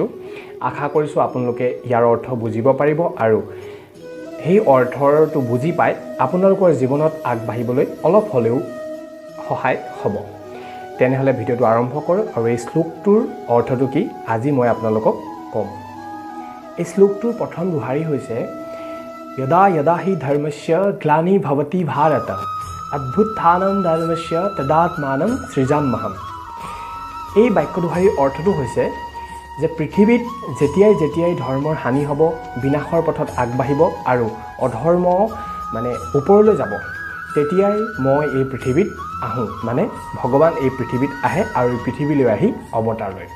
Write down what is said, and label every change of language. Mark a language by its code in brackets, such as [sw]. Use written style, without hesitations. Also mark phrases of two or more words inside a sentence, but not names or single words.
[as] আশা কৰিছোঁ আপোনালোকে ইয়াৰ অৰ্থ বুজিব পাৰিব আৰু সেই অৰ্থটো বুজি পাই আপোনালোকৰ জীৱনত আগবাঢ়িবলৈ অলপ হ'লেও সহায় হ'ব। তেনেহ'লে ভিডিঅ'টো আৰম্ভ কৰোঁ আৰু এই শ্লোকটোৰ অৰ্থটো কি আজি মই আপোনালোকক ক'ম। এই শ্লোকটোৰ প্ৰথম দোহাৰি হৈছে [sa] यदा यदा हि धर्मस्य ग्लानिर्भवति भारत अभ्युत्थानं धर्मस्य तदात्मानं सृजाम्यहम्। [as] এই বাক্য দোহাৰিৰ অৰ্থটো হৈছে যে পৃথিৱীত যেতিয়াই যেতিয়াই ধৰ্মৰ হানি হ'ব, বিনাশৰ পথত আগবাঢ়িব আৰু অধৰ্ম মানে ওপৰলৈ যাব, তেতিয়াই মই এই পৃথিৱীত আহোঁ, মানে ভগৱান এই পৃথিৱীত আহে আৰু এই পৃথিৱীলৈ আহি অৱতাৰ লয়।